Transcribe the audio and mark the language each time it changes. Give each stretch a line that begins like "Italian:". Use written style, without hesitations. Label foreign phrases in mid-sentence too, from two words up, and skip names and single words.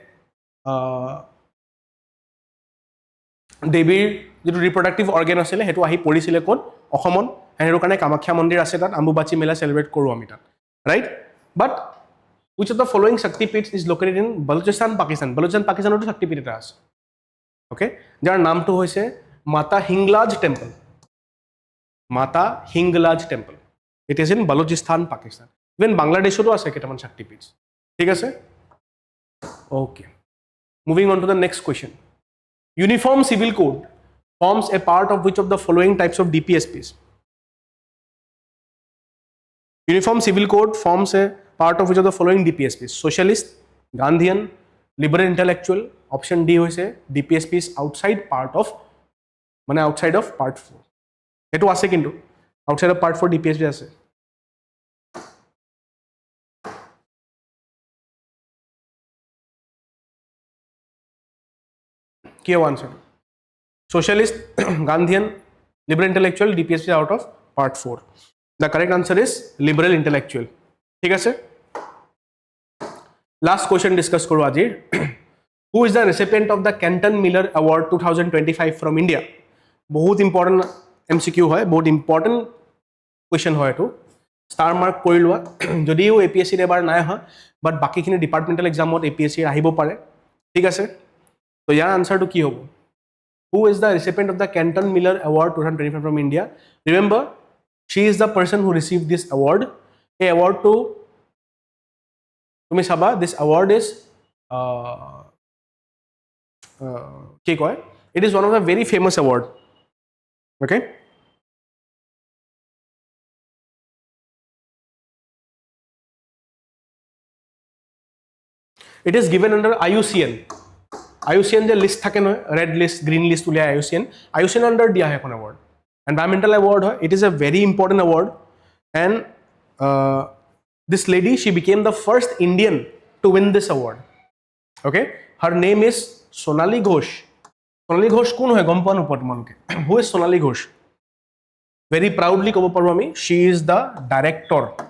Assamese: দেৱীৰ যিটো ৰিপ্ৰডাক্টিভ অৰ্গেন আছিলে সেইটো আহি পৰিছিলে ক'ত অসমত সেইটো কাৰণে কামাখ্যা মন্দিৰ আছে তাত অম্বুবাচী মেলা চেলিব্ৰেট কৰোঁ আমি তাত
English: right but which of the following
Assamese: শক্তিপীঠ
English: is located in
Assamese: বালুচিস্তান পাকিস্তানতো শক্তিপীঠ এটা আছে okay যাৰ নামটো হৈছে মাতা হিংলাজ
English: টেম্পল it is in বালুচিস্তান পাকিস্তান ইভেন
Assamese: বাংলাদেশতো আছে কেইটামান শক্তিপীঠ ঠিক আছে
English: okay moving on to the next question uniform civil code forms a part of which of the following types of DPSPs uniform civil code forms a part of which of the following DPSPs socialist Gandhian liberal intellectual option D hoise DPSPs outside of part 4
Assamese: এটো আছে কিন্তু
English: outside of part 4 DPSP
Assamese: আছে কি
English: answer socialist Gandhian liberal intellectual DPSP out of part 4 the correct answer is liberal intellectual
Assamese: ঠিক আছে
English: last question discuss
Assamese: কৰো আজি
English: who is the recipient of the Kenton Miller Award 2025 from India বহুত important
Assamese: MCQ হয় বহুত
English: important question
Assamese: হয় এটো
English: star mark
Assamese: কৰি লোৱা যদিও APSC এবাৰ নাই হয় বাট বাকিখিনি ডিপাৰ্টমেন্টাল এক্সামত APSC আহিব পাৰে ঠিক আছে তো ইয়াৰ আনসাৰটো কি হ'ব
English: who is the recipient of the Kenton Miller Award 2025 from India remember she is the person who received this award
Assamese: a award তো তুমি চাবা
English: this award is
Assamese: কি কয়
English: it is one of the very famous award okay it is given under IUCN
Assamese: যে লিষ্ট থাকে
English: নহয় red list green list উলিয়াই IUCN under
Assamese: দিয়া হয় এখন
English: award environmental award হয় it is a very important award and this lady she became the first Indian to win this award okay her name is Sonali Ghosh
Assamese: কোন হয় গম পোৱা নোপোৱা তোমালোকে
English: who is Sonali Ghosh very proudly
Assamese: ক'ব পাৰো আমি
English: she is the director